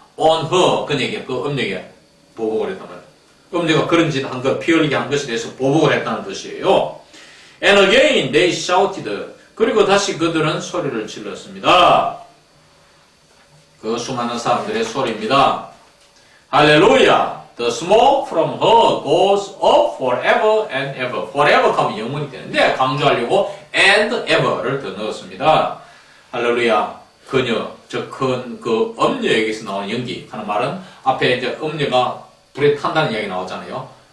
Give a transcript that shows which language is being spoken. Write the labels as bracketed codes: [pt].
[en] on her, [ko] 그녀에게, 그 음녀에게 보복을 했단 말이에요. 음녀가 그런 짓 한 것, 피 흘리게 한 것에 대해서 보복을 했다는 것이에요. [en] And again they shouted. [ko] 그리고 다시 그들은 소리를 질렀습니다. 그 수많은 사람들의 소리입니다. 할렐루야! [en] The smoke from her goes up forever and ever. [ko] forever 하면 영원히 되는데 강조하려고 [en] and ever [ko] 를 더 넣었습니다. 할렐루야! 그녀, 저 큰 그 음녀에게서 나오는 연기 하는 말은 앞에 이제 음녀가 불에 탄다는 이야기 나오잖아요.